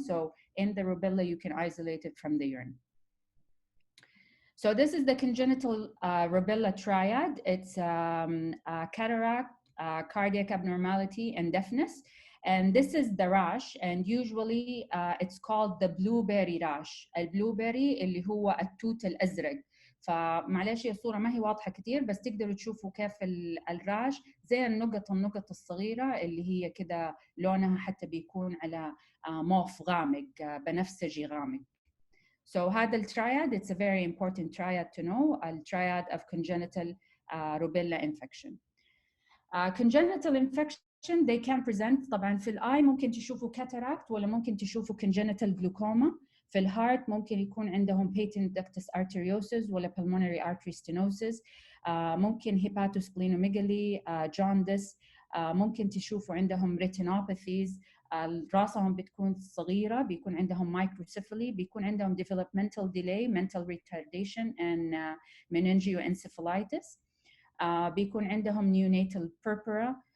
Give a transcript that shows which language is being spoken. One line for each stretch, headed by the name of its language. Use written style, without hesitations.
English: So in the rubella, you can isolate it from the urine. So this is the congenital rubella triad. It's cataract, cardiac abnormality, and deafness. And this is the rash, and usually it's called the blueberry rash.
Arabic: البلوبري اللي هو التوت الأزرق. فمعلش الصورة ما هي واضحة كتير، بس تقدروا تشوفوا كيف الراش زي النقط الصغيرة اللي هي كده لونها حتى بيكون على موف غامق، بنفسجي غامق.
English: So هذا الترياد, it's a very important triad to know, a triad of congenital rubella infection. Congenital infection, they can present
Arabic: طبعا في الآي ممكن تشوفوا
English: cataract ولا ممكن تشوفوا congenital glaucoma.
Arabic: في الهارت ممكن يكون عندهم
English: patent ductus arteriosus ولا pulmonary artery stenosis. ممكن hepatosplenomegaly, jaundice.
Arabic: ممكن تشوفوا عندهم retinopathies. راسهم بتكون صغيرة، بيكون عندهم microcephaly، بيكون عندهم
English: developmental delay, mental retardation, and meningoencephalitis.
Arabic: بيكون عندهم neonatal purpura.